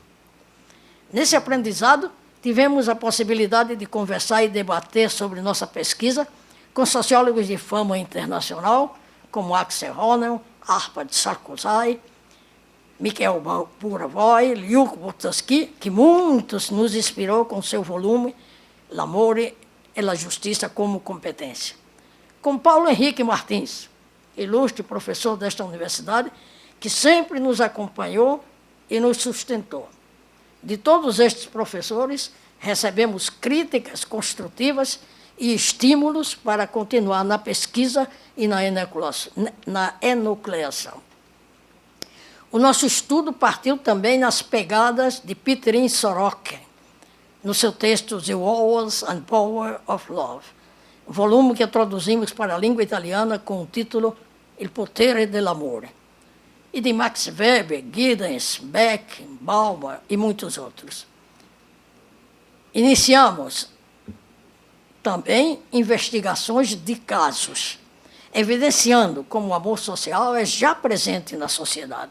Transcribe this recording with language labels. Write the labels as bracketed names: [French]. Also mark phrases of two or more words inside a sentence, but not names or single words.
[Portuguese] Nesse aprendizado, tivemos a possibilidade de conversar e debater sobre nossa pesquisa com sociólogos de fama internacional, como Axel Honnel, Arpad Sarkozai, Michael Buravoy, Liuk Boutaski, que muitos nos inspirou com seu volume L'amore e la giustizia como competência. Com Paulo Henrique Martins, ilustre professor desta universidade, que sempre nos acompanhou e nos sustentou. De todos estes professores, recebemos críticas construtivas e estímulos para continuar na pesquisa e na enucleação. O nosso estudo partiu também nas pegadas de Pieterin Sorokin, no seu texto The Walls and Power of Love, volume que traduzimos para a língua italiana com o título Il potere dell'amore, e de Max Weber, Giddens, Beck, Bauman e muitos outros. Iniciamos também investigações de casos, evidenciando como o amor social é já presente na sociedade.